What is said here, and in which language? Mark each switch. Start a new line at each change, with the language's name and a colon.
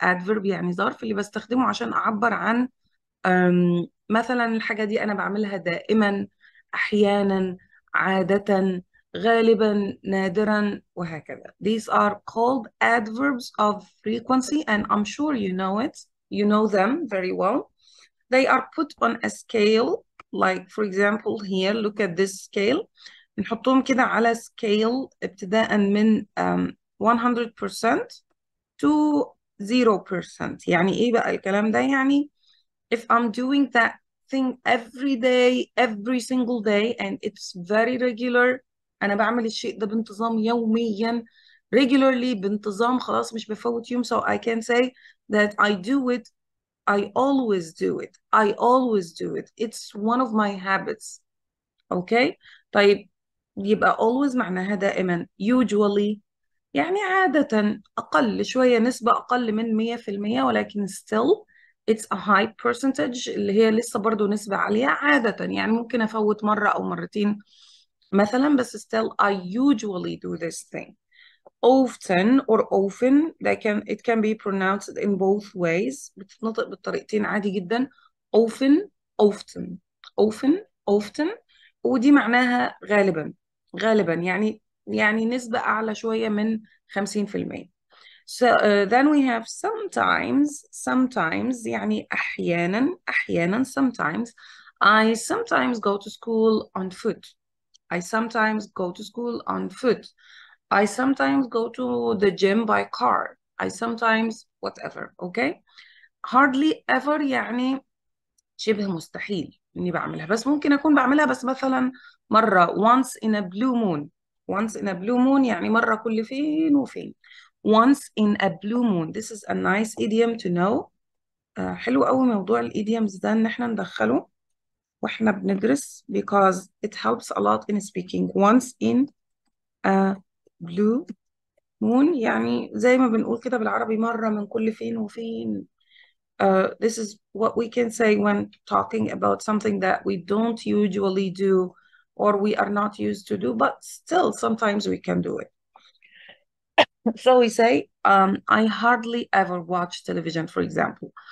Arabic: adverb يعني ظرف اللي بستخدمه عشان اعبر عن مثلا الحاجة دي انا بعملها دائما، احيانا، عادة، غالبا، نادرا، وهكذا.
English: These are called adverbs of frequency and I'm sure you know it. You know them very well. They are put on a scale, like for example here, look at this scale.
Arabic: نحطهم كده على scale ابتداء من 100% to 0%. يعني ايه بقى الكلام ده؟ يعني
English: if I'm doing that thing every day, every single day, and it's very regular,
Arabic: أنا بعمل الشيء ده بانتظام يوميا, regularly بانتظام، خلاص مش بفوت يوم.
English: So I can say that I do it, I always do it, I always do it. It's one of my habits. Okay?
Arabic: طيب يبقى always معناها دائما. Usually يعني عادة، أقل شوية، نسبة أقل من 100%، ولكن
English: still it's a high percentage
Arabic: اللي هي لسه برضو نسبة عالية. عادة يعني ممكن أفوت مرة أو مرتين مثلا، بس
English: still I usually do this thing. Often or often it can be pronounced in both ways.
Arabic: بتتنطق بالطريقتين عادي جدا.
English: Often often often often
Arabic: ودي معناها غالبا. غالبا يعني نسبة أعلى شوية من 50%.
English: So then we have sometimes يعني أحيانا sometimes. I sometimes go to school on foot. I sometimes go to school on foot. I sometimes go to the gym by car. I sometimes whatever. Okay.
Arabic: Hardly ever يعني شبه مستحيل إني بعملها، بس ممكن أكون بعملها بس مثلا مرة
English: once in a blue moon. Once in a blue moon
Arabic: يعني مرة كل فين وفين.
English: Once in a blue moon. This is a nice idiom to know.
Arabic: حلو قوي موضوع الإيديومز ده إن إحنا ندخله. واحنا بندرس
English: because it helps a lot in speaking. Once in a blue moon
Arabic: يعني زي ما بنقول كده بالعربي مرة من كل فين وفين.
English: This is what we can say when talking about something that we don't usually do or we are not used to do, but still sometimes we can do it. So we say, I hardly ever watch television, for example.